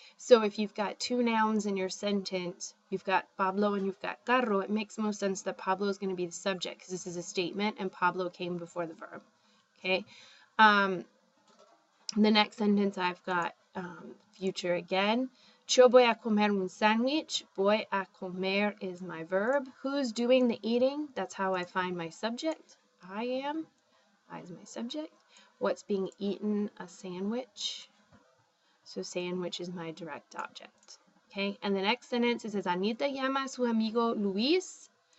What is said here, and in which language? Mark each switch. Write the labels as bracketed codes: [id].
[en] So if you've got two nouns in your sentence, you've got Pablo and you've got carro, it makes most sense that Pablo is going to be the subject because this is a statement and Pablo came before the verb. Okay. The next sentence I've got future again. [es] Yo voy a comer un sándwich. Voy a comer [en] is my verb. Who's doing the eating? That's how I find my subject. I am. I is my subject. What's being eaten? A sandwich. So sandwich is my direct object. Okay, and the next sentence, it says, [es] Anita llama a su amigo Luis.